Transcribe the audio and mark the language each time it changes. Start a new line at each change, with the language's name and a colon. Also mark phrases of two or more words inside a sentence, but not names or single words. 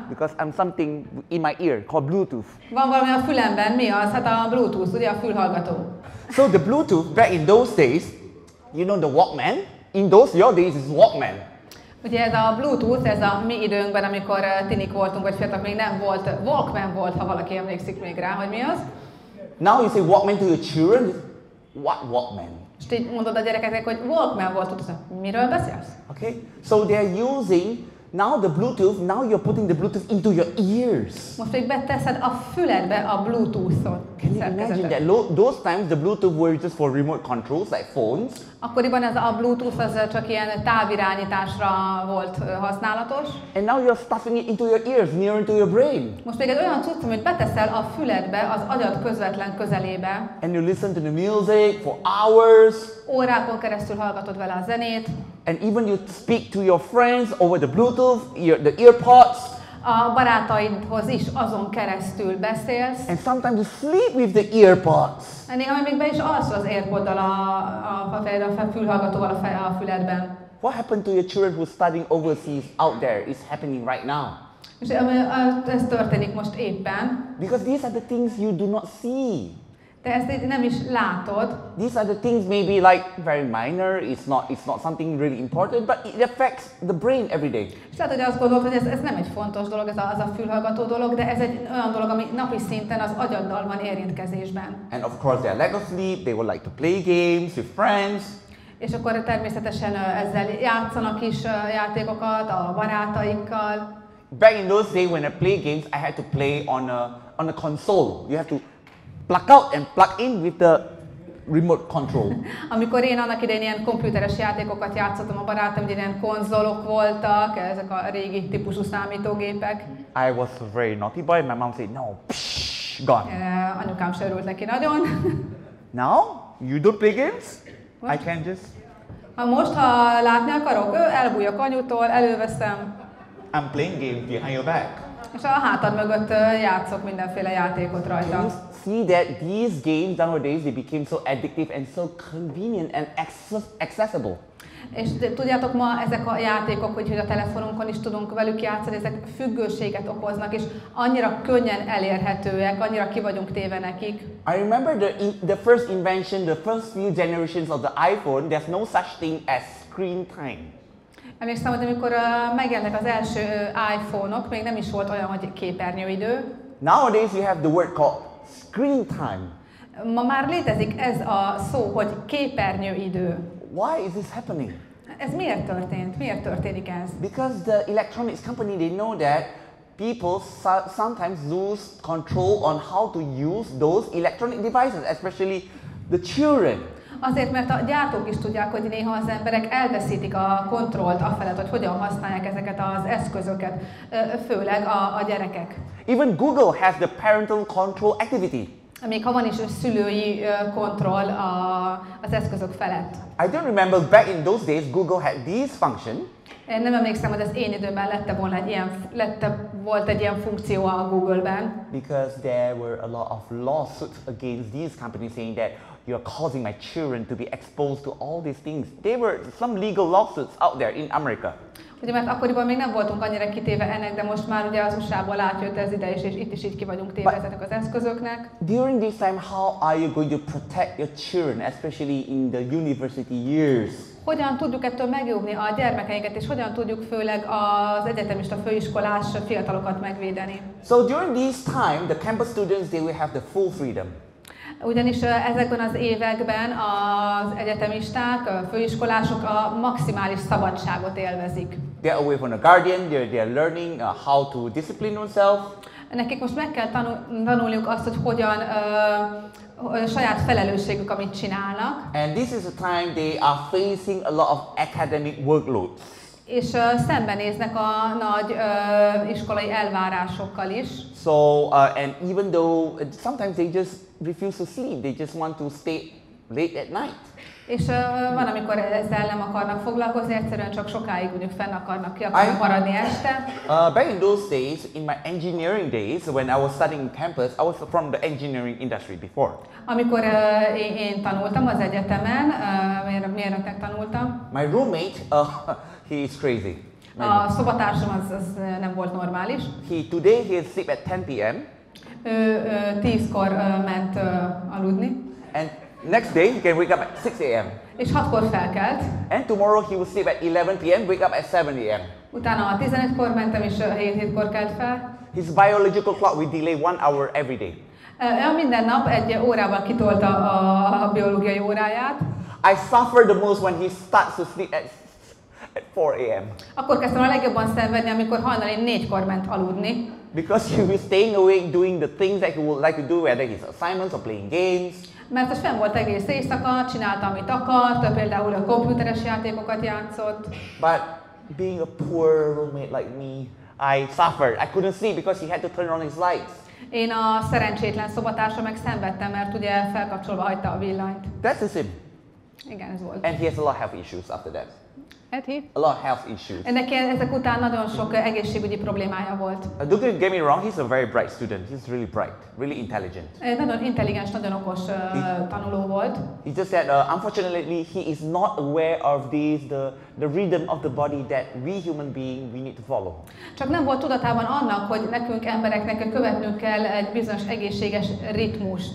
English: Because I'm something in my ear called Bluetooth.
Hungarian: Van valami a fülemben, mi az? Hát a Bluetooth, ugye a fülhallgató.
English: So the Bluetooth, back in those days, you know the Walkman? In your days is Walkman.
Hungarian: Ugye ez a Bluetooth, ez a mi időnkben, amikor tinik voltunk, vagy fiatalok, még nem volt, Walkman volt, ha valaki emlékszik még rá, hogy mi az.
English: Now you say Walkman to your children? What Walkman?
Hungarian: És így mondod a gyerekeknek, hogy Walkman volt, tudod, miről beszélsz?
English: Okay, so they're using now the Bluetooth, now you're putting the Bluetooth into your ears.
Hungarian: Most még beteszed a füledbe a Bluetooth-ot.
English: Can you imagine that? Those times the Bluetooth were just for remote controls, like phones.
Hungarian: Akkoriban ez a Bluetooth az csak ilyen távirányításra volt használatos.
English: And now you're stuffing it into your ears, near into your brain.
Hungarian: Most még egy olyan cucc, amit beteszel a füledbe, az agyad közvetlen közelébe.
English: And you listen to the music for hours.
Hungarian: Órákon keresztül hallgatod vele a zenét.
English: And even you speak to your friends over the Bluetooth, the earpods.
Hungarian: A barátaidhoz is azon keresztül beszélsz.
English: And sometimes you sleep with the earpods.
Hungarian: Néha még be is alszol az AirPoddal a fülhallgatóval a füledben.
English: What happened to your children who are studying overseas out there? It's happening right now.
Hungarian: És ez történik most éppen.
English: Because these are the things you do not see.
Hungarian: De ezt így nem is látod.
English: These are the things maybe like very minor, it's not something really important, but it affects the brain every day.
Hungarian: És lehet, hogy azt gondolod, hogy ez nem egy fontos dolog, ez a fülhallgató dolog, de ez egy olyan dolog, ami napi szinten az agyaddal van érintkezésben.
English: And of course they are lack of sleep, they would like to play games with friends.
Hungarian: És akkor természetesen ezzel játszanak is játékokat a barátaikkal.
English: Back in those days when I play games, I had to play on a console. You have to plug out and plug in with the remote control.
Hungarian: Amikor én annak idején ilyen komputeres játékokat játszottam a barátom, ugye ilyen konzolok voltak, ezek a régi típusú számítógépek.
English: I was a very naughty boy. My mom said, no, psh, gone.
Hungarian: Anyukám se örült neki nagyon.
English: Now, you don't play games? I can just...
Hungarian: Most, ha látni akarok, elbújok anyutól, előveszem.
English: I'm playing games behind your back.
Hungarian: És a hátad mögött játszok mindenféle játékot
English: You
Hungarian: rajta.
English: see that these games nowadays, they became so addictive and so convenient and accessible.
Hungarian: És tudjátok, ma ezek a játékok, hogy a telefonunkon is tudunk velük játszani, ezek függőséget okoznak, és annyira könnyen elérhetőek, annyira ki vagyunk téve nekik.
English: I remember the first invention, the first few generations of the iPhone, there's no such thing as screen time.
Hungarian: Emlékszem, hogy amikor megjelentek az első iPhone-ok, még nem is volt olyan, hogy képernyőidő.
English: Nowadays you have the word called screen time.
Hungarian: Ma már létezik ez a szó, hogy képernyőidő.
English: Why is this happening?
Hungarian: Ez miért történt? Miért történik ez?
English: Because the electronics company, they know that people sometimes lose control on how to use those electronic devices, especially the children.
Hungarian: Azért, mert a gyártók is tudják, hogy néha az emberek elveszítik a kontrollt afelett, hogy hogyan használják ezeket az eszközöket, főleg a gyerekek.
English: Even Google has the parental control activity.
Hungarian: Még ha van is szülői kontroll az eszközök felett.
English: I don't remember back in those days Google had this function.
Hungarian: Én nem emlékszem, hogy az én időben volt egy ilyen funkció a Google-ben.
English: Because there were a lot of lawsuits against these companies saying that you are causing my children to be exposed to all these things. There were some legal lawsuits out there in America.
Hungarian: Ugye, mert akkoriban még nem voltunk annyira kitéve ennek, de most már ugye az USA-ból átjött ez ide is, és itt is így ki vagyunk téve ezeknek az eszközöknek.
English: During this time, how are you going to protect your children, especially in the university years?
Hungarian: Hogyan tudjuk ettől megjóvni a gyermekeinket, és hogyan tudjuk főleg az egyetemista főiskolás fiatalokat megvédeni?
English: So during this time, the campus students, they will have the full freedom.
Hungarian: Ugyanis ezekben az években az egyetemisták, a főiskolások a maximális szabadságot élvezik.
English: They're away from the guardian, they're learning how to discipline themselves.
Hungarian: Nekik most meg kell tanulniuk azt, hogy hogyan saját felelősségük, amit csinálnak.
English: And this is a time they are facing a lot of academic workloads.
Hungarian: És szembenéznek a nagy iskolai elvárásokkal is.
English: So, and even though sometimes they just refuse to sleep, they just want to stay late at night.
Hungarian: És van, amikor ezzel nem akarnak foglalkozni, egyszerűen csak sokáig mondjuk fenn akarnak, ki akarnak maradni este.
English: Back in those days, in my engineering days, when I was studying in campus, I was from the engineering industry before.
Hungarian: Amikor én tanultam az egyetemen, mérnöknek tanultam.
English: My roommate, he is crazy.
Hungarian: A szobatársam az nem volt normális.
English: Today he sleep at 10 p.m.
Hungarian: Ő 10-kor ment aludni.
English: And next day he can wake up at 6 a.m.
Hungarian: És 6-kor felkelt.
English: And tomorrow he will sleep at 11 p.m. wake up at 7 a.m.
Hungarian: Utána 11-kor mentem, és 7-kor kelt fel.
English: His biological clock will delay 1 hour every day.
Hungarian: Minden nap egy órával kitolta a biológiai óráját.
English: I suffer the most when he starts to sleep at 4 a.m.
Hungarian: Akkor kezdtem a legjobban szenvedni, amikor hajnali 4-kor ment aludni.
English: Because he was staying awake doing the things that he would like to do, whether his assignments or playing games.
Hungarian: Mert az fenn volt egész éjszaka, csinálta, amit akart, például a komputeres játékokat játszott.
English: But being a poor roommate like me, I suffered. I couldn't sleep because he had to turn on his lights.
Hungarian: Én a szerencsétlen szobatársa meg szenvedtem, mert ugye felkapcsolva hagyta a villanyt.
English: That's the sim.
Hungarian: Igen, ez volt.
English: And he has a lot of health issues after that. Eti? A lot of health issues.
Hungarian: Neki ezek után nagyon sok egészségügyi problémája volt.
English: Don't get me wrong, he's a very bright student. He's really bright, really intelligent.
Hungarian: Nagyon intelligens, nagyon okos tanuló volt.
English: It's just that unfortunately he is not aware of the rhythm of the body that we human beings we need to follow.
Hungarian: Csak nem volt tudatában annak, hogy nekünk embereknek követnünk kell egy bizonyos egészséges ritmust.